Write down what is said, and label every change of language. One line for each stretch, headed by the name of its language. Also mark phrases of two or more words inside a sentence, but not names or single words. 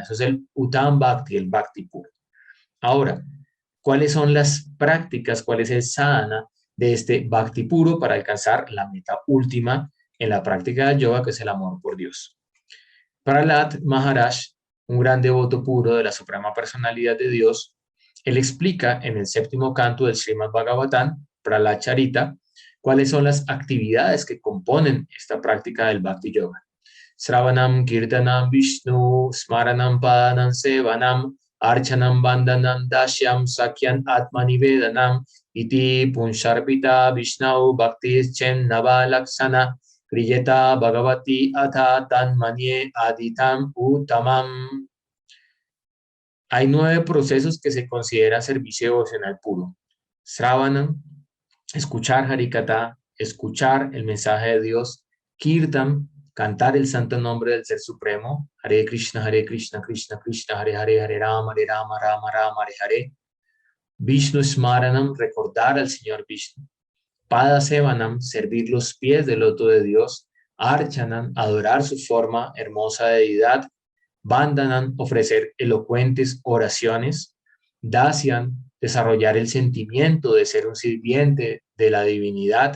Spanish: Eso es el
Sanskrit: उत्तम भक्ति,
Spanish: el Bhakti puro. Ahora, ¿cuáles son las prácticas, cuál es el sadhana de este Bhakti puro para alcanzar la meta última en la práctica del yoga, que es el amor por Dios? Prahlad Maharaj, un gran devoto puro de la Suprema Personalidad de Dios, él explica en el séptimo canto del Srimad Bhagavatam, Prahlad Charita, cuáles son las actividades que componen esta práctica del Bhakti Yoga.
Sanskrit: श्रवणं कीर्तनं विष्णु स्मरणं पाद सेवनं अर्चनं वन्दनं दास्यं सख्यं आत्मनिवेदनं इति पुंसार्पिता विष्णौ भक्तिश् चेन् नव लक्षणा क्रियेत भगवति अथ तन्मन्ये अधीतं उत्तमम्.
Spanish: Hay 9 procesos que se considera servicio devocional puro. Sravanam, escuchar Harikatha, escuchar el mensaje de Dios. Kirtan, cantar el santo nombre del Ser Supremo.
Sanskrit: हरे कृष्ण कृष्ण कृष्ण हरे हरे हरे राम राम राम हरे हरे. विष्णु स्मरणम्,
Spanish: recordar al Señor Vishnu.
Sanskrit: पाद सेवनम्,
Spanish: servir los pies del loto de Dios. Archanam, adorar su forma hermosa de deidad. Vandanam, ofrecer elocuentes oraciones. Dasyan, desarrollar el sentimiento de ser un sirviente de la divinidad.